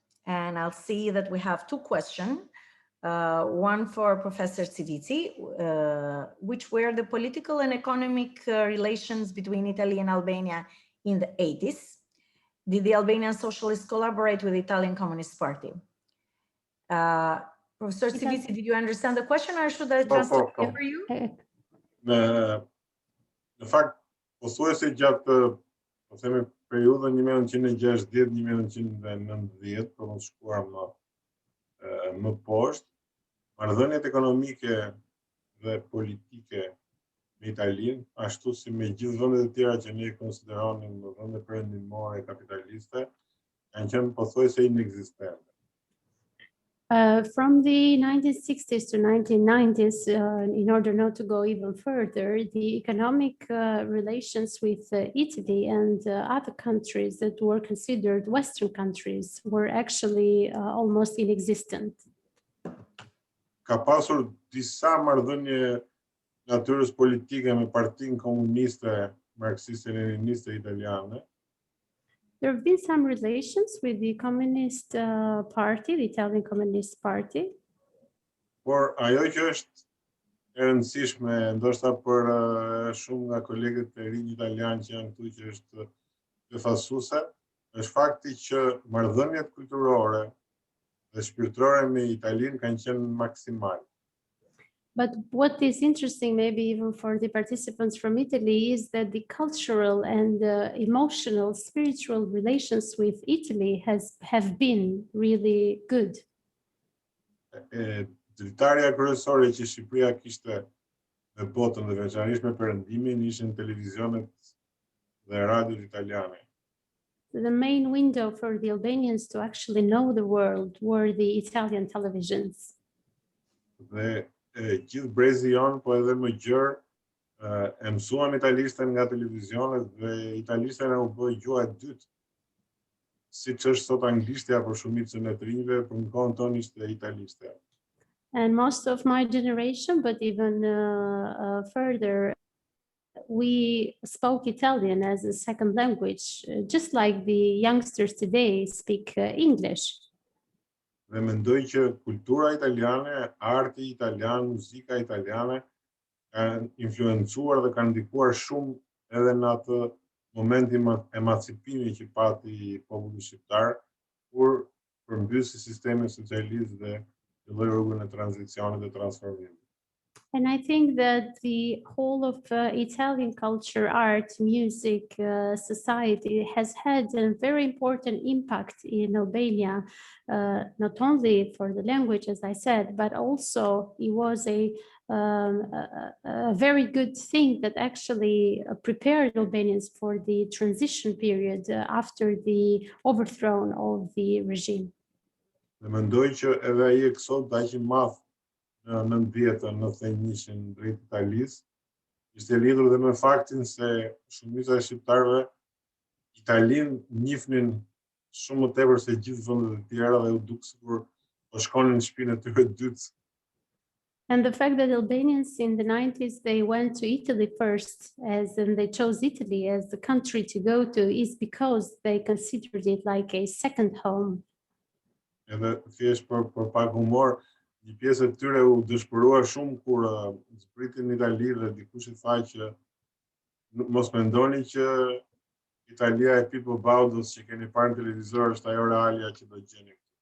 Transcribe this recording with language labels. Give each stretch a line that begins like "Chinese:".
English: And I'll see that we have two questions. One for Professor Civici, which were the political and economic relations between Italy and Albania in the 80s. Did the Albanian Socialists collaborate with the Italian Communist Party? Professor Civici, did you understand the question or should I translate it for you?
Albanian: Në fakt, pothuajse gjatë po themi periudhën 1960-1990, për mos shkuar më poshtë, marrëdhëniet ekonomike dhe politike me Italinë, ashtu si me gjithë vendet e tjera që ne konsideronim vende perëndimore kapitaliste, kanë qenë pothuajse inekzistente.
English: From the 1960s to 1990s, in order not to go even further, the economic relations with Italy and other countries that were considered Western countries were actually almost inexistent.
Albanian: Ka pasur disa marrëdhënie natyrës politike me Partinë Komuniste Marxiste-Leniniste Italiane.
English: There have been some relations with the Communist Party, the Italian Communist Party.
Albanian: Por ajo që është e rëndësishme, ndoshta për shumë nga kolegët e rinj italianë që janë këtu që është befasuese, është fakti që marrëdhëniet kulturore dhe shpirtërore me Italinë kanë qenë maksimale.
English: But what is interesting, maybe even for the participants from Italy, is that the cultural and emotional, spiritual relations with Italy have been really good.
Albanian: Dritarja kryesore që Shqipëria kishte në botën dhe veçanërisht me perëndimin ishin televizionet dhe radiot italiane.
English: The main window for the Albanians to actually know the world were the Italian televisions.
Albanian: Dhe gjithë brezi jon, po edhe më gjerë, e mësuan italisten nga televizionet dhe italisten u bë gjuha e dytë. Siç është sot anglishtja për shumicën e të rinjve, për në kohën tonë ishte italiste.
English: And most of my generation, but even further, we spoke Italian as a second language, just like the youngsters today speak English.
Albanian: Dhe mendoj që kultura italiane, arti italian, muzika italiane kanë influencuar dhe kanë ndikuar shumë edhe në atë momentin emancipimi që pati populli shqiptar kur përmbysi sistemin socialist dhe filloi rrugën e tranzicionit dhe transformimit.
English: And I think that the whole of Italian culture, art, music, society has had a very important impact in Albania, not only for the language, as I said, but also it was a a very good thing that actually prepared Albanians for the transition period after the overthrow of the regime.
Albanian: Dhe mendoj që edhe ai eksod aq I madh në 90-ën, 91-ën drejt Italisë, ishte lidhur dhe me faktin se shumica e shqiptarëve Italinë njihnin shumë më tepër se gjithë vendet e tjera dhe u duk sikur po shkonin në shtëpinë e tyre dytë.
English: And the fact that Albanians in the 90s, they went to Italy first, and they chose Italy as the country to go to, is because they considered it like a second home.
Albanian: Edhe thjesht për pak humor, një pjesë e tyre u dëshpërua shumë kur zbritin në Itali dhe dikush I tha që mos mendoni që Italia e Pippo Baudos që keni parë në televizor është ajo realia që do gjeni.